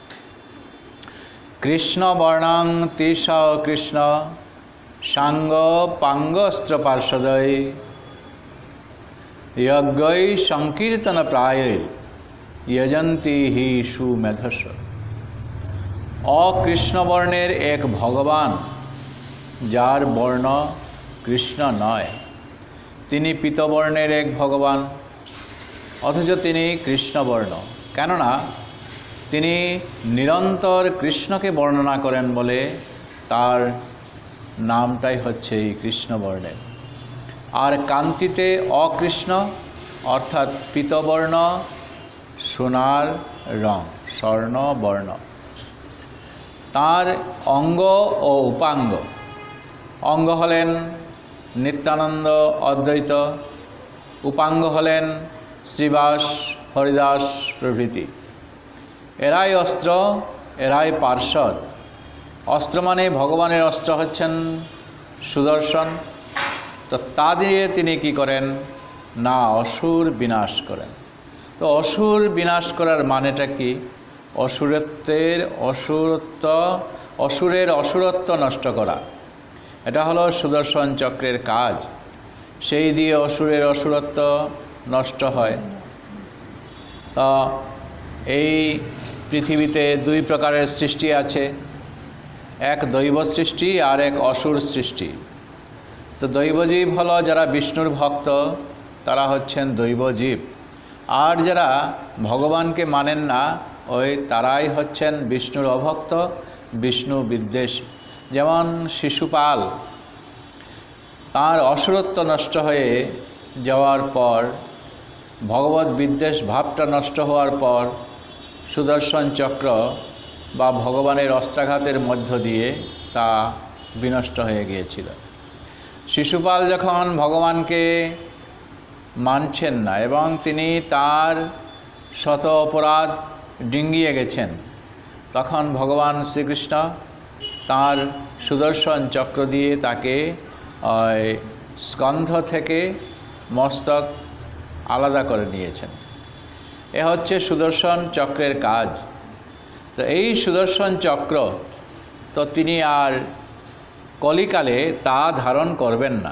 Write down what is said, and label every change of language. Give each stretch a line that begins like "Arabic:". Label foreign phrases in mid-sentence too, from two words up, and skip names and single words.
Sanskrit: कृष्ण वर्णां तीर्ष कृष्ण सांग पांगस्त्र पार्षदै यज्ञै संकीर्तन प्रायै यजन्ति हि सुमेधस।
Bangla: অকৃষ্ণ বর্ণের এক ভগবান যার বর্ণ কৃষ্ণ নয়, তিনি পীতবর্ণের এক ভগবান অথচ তিনি কৃষ্ণ বর্ণ। কেননা তিনি নিরন্তর কৃষ্ণ কে বর্ণনা করেন বলে তার নামটাই হচ্ছে কৃষ্ণ বর্ণের। আর কান্তিতে অকৃষ্ণ অর্থাৎ পীতবর্ণ সোনার রং স্বর্ণ বর্ণ। তার অঙ্গ আর উপাঙ্গ, অঙ্গ হলেন নিত্যানন্দ অদ্বৈত, উপাঙ্গ হলেন শ্রীবাস হরিদাস প্রভৃতি। এরাই অস্ত্র এরাই পার্ষদ। অস্ত্র মানে ভগবানের অস্ত্র হচ্ছেন সুদর্শন। তো তা দিয়ে তিনি কি করেন না অসুর বিনাশ করেন। তো অসুর বিনাশ করার মানেটা কি অসুরের অসুরত্ব নষ্ট করা। এটা হলো সুদর্শন চক্রের কাজ। সেই দিয়ে অসুরের অসুরত্ব নষ্ট হয়। তো এই পৃথিবীতে দুই প্রকারের সৃষ্টি আছে, এক দৈব সৃষ্টি আর এক অসুর সৃষ্টি। তো দৈবজীব হলো যারা বিষ্ণুর ভক্ত তারা হচ্ছেন দৈবজীব, আর যারা ভগবান কে মানেন না ওই তারাই হচ্ছেন বিষ্ণুর অভক্ত বিষ্ণু বিদ্বেষ। যেমন শিশুপাল তার অসুরত্ব নষ্ট হয়ে যাবার পর ভগবত বিদ্বেষ ভাবটা নষ্ট হবার পর সুদর্শন চক্র বা ভগবানের অস্ত্রাঘাতের মধ্য দিয়ে তা বিনষ্ট হয়ে গিয়েছিলো। শিশুপাল যখন ভগবান কে মানছেন না এবং তিনি তার শত অপরাধ ডিঙিয়ে গেছেন তখন ভগবান শ্রীকৃষ্ণ তার সুদর্শন চক্র দিয়ে তাকে স্কন্ধ থেকে মস্তক আলাদা করে নিয়েছেন। এ হচ্ছে সুদর্শন চক্রের কাজ। তো এই সুদর্শন চক্র তো তিনি আর কলিকালে তা ধারণ করবেন না।